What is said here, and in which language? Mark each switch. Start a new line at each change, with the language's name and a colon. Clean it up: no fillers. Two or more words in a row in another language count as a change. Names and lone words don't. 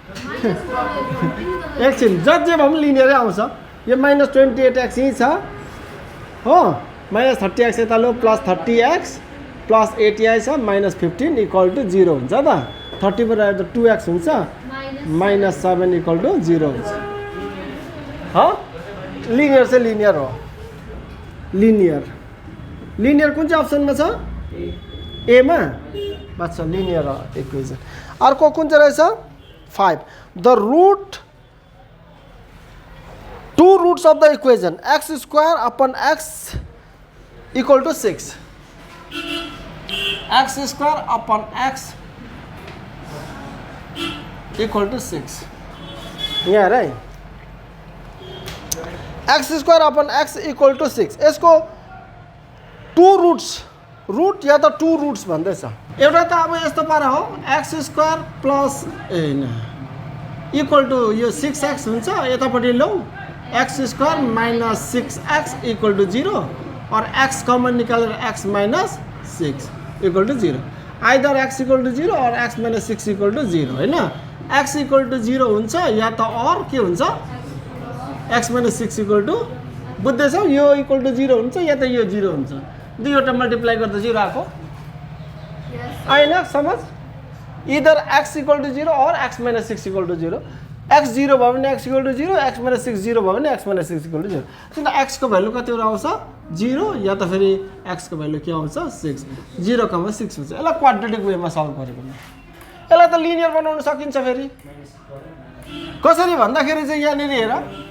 Nepali: एकछिन जे भए पनि लिनियरै आउँछ यो -28x यही छ हो -30x यता लो +30x +8 यहाँ छ -15 = 0 हुन्छ त 30 बाट आएर 2x हुन्छ -7 = 0 हुन्छ ह लिनियर चाहिँ लिनियर हो लिनियर कुन चाहिँ अप्सनमा छ ए मा बस
English: linear equation
Nepali: अर्को कुन चाहिँ रहेछ 5
English: the root 2 roots of the equation
Nepali: x² upon x = 6 x² upon x = 6 यहाँ है
English: x square upon x equal to 6
Nepali: यसको 2 रुट्स रुट या त 2 रुट्स भन्दैछ एउटा त अब यस्तो पारा हो
English: x square plus equal to
Nepali: यो 6x हुन्छ यतापट्टि लौ
English: x square minus 6x equal to
Nepali: 0 और
English: x common
Nepali: निकालेर
English: x minus 6 equal to 0 either x equal to 0 or x minus 6 equal to 0
Nepali: हैन
English: x equal to 0
Nepali: हुन्छ या त और के हुन्छ
English: x minus 6 equal to
Nepali: बुझ्दैछौ यो
English: equal to 0
Nepali: हुन्छ या त यो 0 हुन्छ दुईवटा मल्टिप्लाई गर्दा 0 आको हैन समझ
English: either x equal to 0 or x minus 6 equal to 0
Nepali: x 0 भयो भने
English: x equal to 0
Nepali: x माइनस 6 0 भयो भने
English: x minus 6 equal to 0
Nepali: त्यसैले x को भ्यालु कति आउँछ 0 या त फेरि x को भ्यालु के आउँछ 6 0, 6 हुन्छ यसलाई क्वाड्रेटिक वेमा सल्भ गरे भने यसलाई त लिनियर बनाउन सकिन्छ फेरि कसरी भन्दाखेरि चाहिँ यहाँ निर हेर